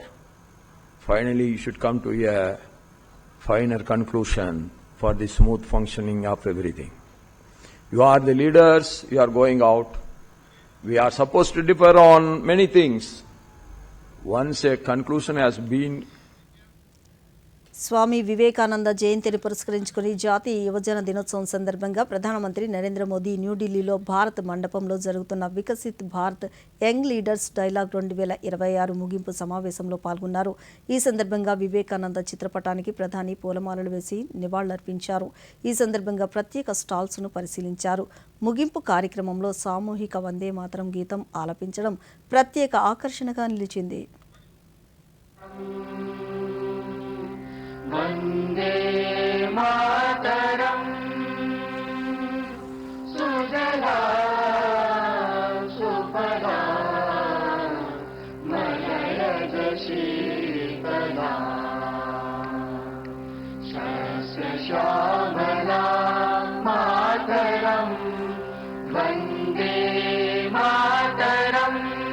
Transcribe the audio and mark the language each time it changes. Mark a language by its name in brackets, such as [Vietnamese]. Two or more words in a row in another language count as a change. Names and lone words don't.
[English] Finally, you should come to a finer conclusion for the smooth functioning of everything. You are the leaders, you are going out. We are supposed to differ on many things. Once a conclusion has been [Telugu] స్వామి వివేకానంద జయంతిని పురస్కరించుకుని జాతీయ యువజన దినోత్సవం సందర్భంగా ప్రధానమంత్రి నరేంద్ర మోదీ న్యూఢిల్లీలో భారత్ మండపంలో జరుగుతున్న వికసిత్ భారత్ యంగ్ లీడర్స్ డైలాగ్ 2026 ముగింపు సమావేశంలో పాల్గొన్నారు. ఈ సందర్భంగా వివేకానంద చిత్రపటానికి ప్రధాని పూలమాలలు వేసి నివాళులర్పించారు. ఈ సందర్భంగా ప్రత్యేక స్టాల్స్ను పరిశీలించారు. ముగింపు కార్యక్రమంలో సామూహిక వందే మాతరం గీతం ఆలపించడం ప్రత్యేక ఆకర్షణగా నిలిచింది. [Sanskrit] वन्दे मातरम् सुजला सुफला मलयज शीतला शस्यश्यामला मातरम् वन्दे मातरम्